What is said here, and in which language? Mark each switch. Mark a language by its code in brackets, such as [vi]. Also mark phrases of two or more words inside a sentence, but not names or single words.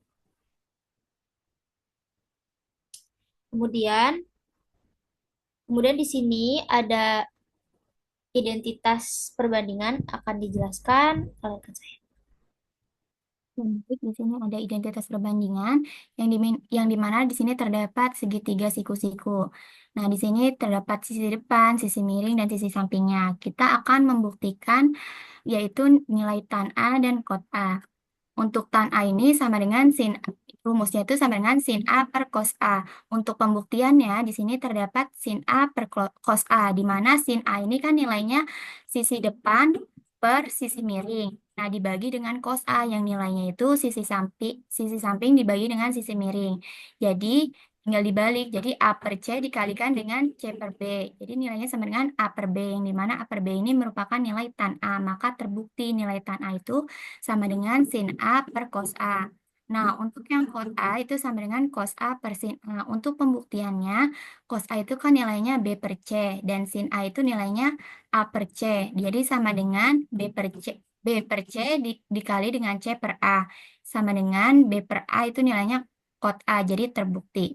[id] Kemudian, kemudian di sini ada identitas perbandingan akan dijelaskan oleh rekan saya. Baik, di sini ada identitas perbandingan yang dimana di sini terdapat segitiga siku-siku. Nah, di sini terdapat sisi depan, sisi miring, dan sisi sampingnya. Kita akan membuktikan yaitu nilai tan A dan kot A. Untuk tan A ini sama dengan sin A. Rumusnya itu sama dengan sin A per cos A. Untuk pembuktiannya di sini terdapat sin A per cos A, di mana sin A ini kan nilainya sisi depan per sisi miring. Nah, dibagi dengan cos A yang nilainya itu sisi samping dibagi dengan sisi miring. Jadi tinggal dibalik. Jadi A per C dikalikan dengan C per B. Jadi nilainya sama dengan A per B, yang dimana A per B ini merupakan nilai tan A. Maka terbukti nilai tan A itu sama dengan sin A per cos A. Nah, untuk yang cos A itu sama dengan cos A per sin A. Untuk pembuktiannya, cos A itu kan nilainya B per C, dan sin A itu nilainya A per C. Jadi sama dengan B per C dikali dengan C per A. Sama dengan B per A itu nilainya cos A, jadi terbukti.